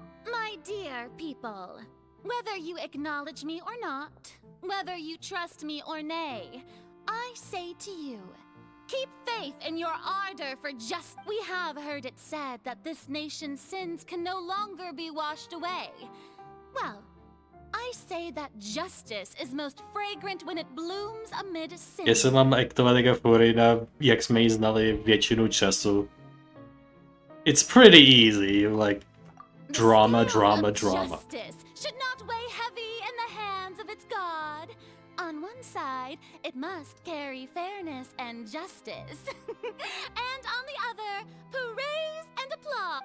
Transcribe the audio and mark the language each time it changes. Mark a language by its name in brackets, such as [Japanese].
[English] My dear people, whether you acknowledge me or not, whether you trust me or nay, I say to you, keep faith in your ardor for justice. We have heard it said that this nation's sins can no longer be washed away. Well, I say that justice is most fragrant when it blooms amid sin. [Czech] Jestli mám aktovat jako Forina, jak jsme ji znali většinu času. [English] It's pretty easy, like drama. Justice should not weigh heavy in the hands of its god. On one side, it must carry fairness and justice. And on the other, praise and applause.